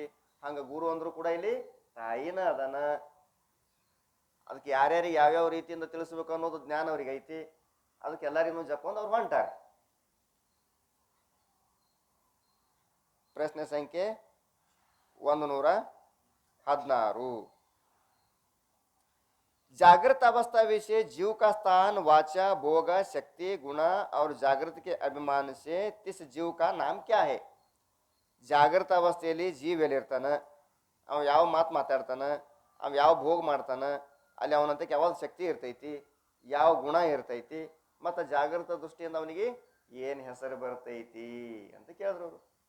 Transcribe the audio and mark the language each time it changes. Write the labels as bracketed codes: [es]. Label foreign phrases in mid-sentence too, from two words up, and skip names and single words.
[kn] ಹಂಗೆ ಗುರು ಅಂದ್ರು ಕೂಡ ಇಲ್ಲಿ ತಾಯಿನ ಅದನ. ಅದಕ್ಕೆ ಯಾರ್ಯಾರಿಗೆ ಯಾವ್ಯಾವ ರೀತಿಯಿಂದ ತಿಳಿಸ್ಬೇಕು ಅನ್ನೋದು ಜ್ಞಾನ ಅವ್ರಿಗೆ ಐತಿ. ಅದಕ್ಕೆ ಎಲ್ಲರಿಗೂ ಜಪ್ಕೊಂಡು ಅವ್ರು ಹೊಂಟಾರೆ. ಪ್ರಶ್ನೆ ಸಂಖ್ಯೆ 116. [hi] जागृत अवस्था विषय जीव का स्थान, वाचा, भोग, शक्ति, गुण और जागृत के अभिमान से तिस जीव का नाम क्या है? [kn] ಜಾಗೃತ ಅವಸ್ಥೆಯಲ್ಲಿ ಜೀವ ಎಲ್ಲಿರ್ತಾನ, ಅವ ಯಾವ ಮಾತು ಮಾತಾಡ್ತಾನ, ಅವ ಯಾವ ಭೋಗ ಮಾಡ್ತಾನ, ಅಲ್ಲಿ ಅವನಂತ ಯಾವಾಗ ಶಕ್ತಿ ಇರ್ತೈತಿ, ಯಾವ ಗುಣ ಇರ್ತೈತಿ, ಮತ್ತು ಜಾಗೃತ ದೃಷ್ಟಿಯಿಂದ ಅವನಿಗೆ ಏನು ಹೆಸರು ಬರ್ತೈತಿ ಅಂತ ಕೇಳಿದ್ರು ಅವರು.